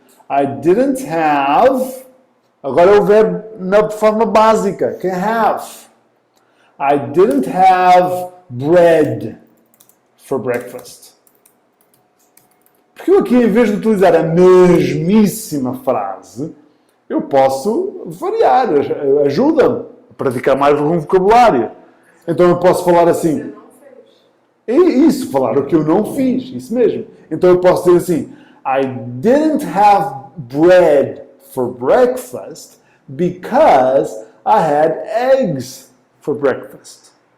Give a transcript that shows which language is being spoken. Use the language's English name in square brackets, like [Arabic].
[English] I didn't have. [Portuguese] Agora é o verbo na forma básica, que é have. [English] I didn't have bread for breakfast. [Portuguese] Porque eu aqui, em vez de utilizar a mesmíssima frase, eu posso variar. Ajuda-me a praticar mais algum vocabulário. Então eu posso falar assim. É isso, falar o que eu não fiz. Isso mesmo. Então eu posso dizer assim. [English] I didn't have bread for breakfast because I had eggs for breakfast.